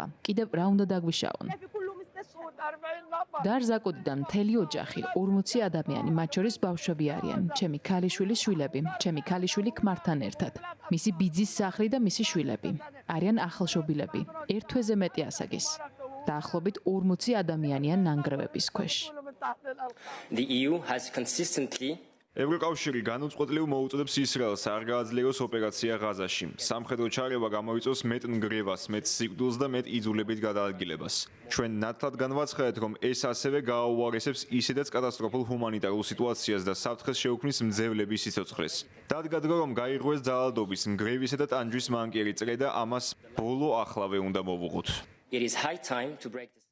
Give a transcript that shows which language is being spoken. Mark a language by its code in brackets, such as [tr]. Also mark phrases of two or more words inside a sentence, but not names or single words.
[ka] კიდევ რა უნდა დაგვიშაონ? დარზაკუდიდან მთელი ოჯახი, 40 ადამიანი, მათ შორის ბავშვები არიან. ჩემი ქალიშვილის შვილები, ჩემი ქალიშვილი ქმართან ერთად. მისი ბიძის სახლი და მისი შვილები. არიან ახალშობილები. ერთ თვეზე მეტი ასაკის. დაახლოებით 40 ადამიანია ნანგრევების ქვეშ. [en] The EU has consistently [ka] ევროკავშირი განუწყვეტლივ მოუწოდებს ისრაელს არ გააძლიეროს ოპერაცია ღაზაში. სამხედრო ჩარევა გამოიწვევს მეტ ნგრევას, მეტ სიკვდილს და მეტ იძულებით გადაადგილებას. ჩვენ ნათლად განვაცხადეთ, რომ ეს ასევე გააუარესებს ისედაც კატასტროფულ ჰუმანიტარულ სიტუაციას და საფრთხეს შეუქმნის მძევლების სიცოცხლეს. დადგა დრო, რომ გაირღვეს ძალადობის, ნგრევისა და ტანჯვის მანკიერი წრე და ამას ბოლო ახლავე უნდა მოვუღოთ. [en] it is high time to break this